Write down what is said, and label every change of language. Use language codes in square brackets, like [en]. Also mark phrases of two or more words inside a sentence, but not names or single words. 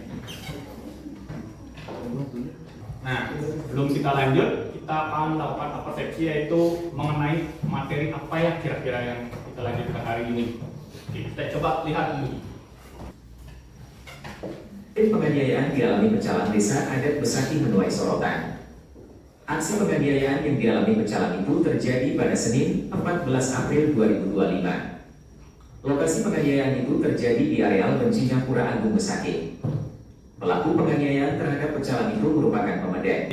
[id] Nah, sebelum kita lanjut, kita akan melakukan persepsi, yaitu mengenai materi apa ya kira-kira yang kita lanjutkan hari ini. Oke, kita coba lihat dulu. Penganiayaan dialami pecalang desa adat Besaki menuai sorotan. Aksi penganiayaan yang dialami pecalang itu terjadi pada Senin 14 April 2025. Lokasi penganiayaan itu terjadi di areal Bencingapura Agung Besaki. Pelaku penganiayaan terhadap pecalang itu merupakan pemadai.